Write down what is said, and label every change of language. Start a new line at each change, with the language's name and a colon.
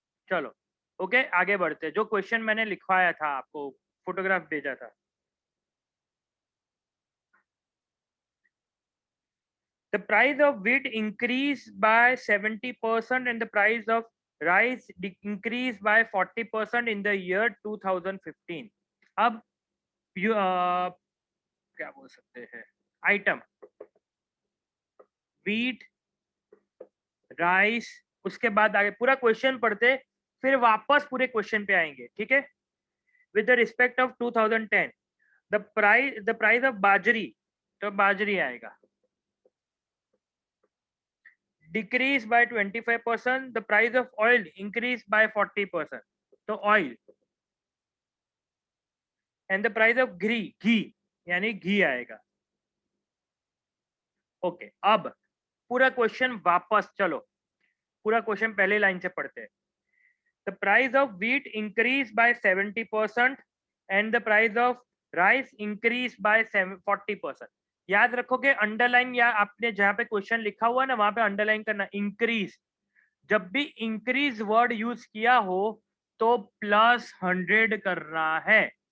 Hindi: चलो ओके आगे बढ़ते. जो क्वेश्चन मैंने लिखवाया था आपको, फोटोग्राफ भेजा था.
English: The price of wheat increased by 70% and the price of rice increased by 40% in the year 2015.
Hindi: अब क्या बोल सकते हैं, आइटम wheat, राइस, उसके बाद आगे पूरा क्वेश्चन पढ़ते फिर वापस पूरे क्वेश्चन पे आएंगे. ठीक है?
English: With the respect of 2010, the price of bajri,
Hindi: तो बाजरी आएगा
English: decrease by 25%. The price of oil increased by 40%, तो oil. And the price of ghee
Hindi: यानी घी आएगा. ओके अब पूरा क्वेश्चन वापस चलो, पूरा क्वेश्चन पहले लाइन से पढ़ते हैं.
English: The price of wheat increased by 70% and the price of rice increased by 40%.
Hindi: याद रखोगे अंडरलाइन, या आपने जहां पे क्वेश्चन लिखा हुआ है ना वहां पे अंडरलाइन करना इंक्रीज. जब भी इंक्रीज वर्ड यूज किया हो तो +100 करना है.